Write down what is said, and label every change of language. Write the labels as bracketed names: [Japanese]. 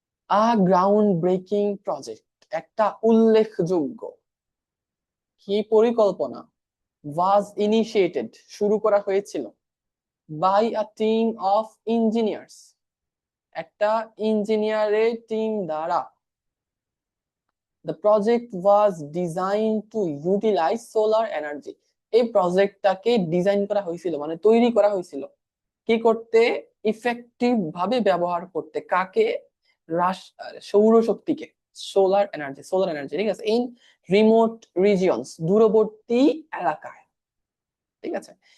[English] a ground breaking project [Bangla] একটা উল্লেখযোগ্য কি পরিকল্পনা, [English] was initiated [Bangla] শুরু করা হয়েছিল, [English] by a team of engineers [Bangla] একটা ইঞ্জিনিয়ারের টিম দ্বারা। [English] The project was designed to utilize solar energy. [Bangla] এই প্রজেক্টটাকে ডিজাইন করা হয়েছিল মানে তৈরি করা হয়েছিল কি করতে, ইফেক্টিভ ভাবে ব্যবহার করতে, কাকে, সৌরশক্তিকে, সোলার এনার্জি, সোলার এনার্জি, ঠিক আছে। [English] in remote regions [Bangla] দূরবর্তী এলাকায়, ঠিক আছে।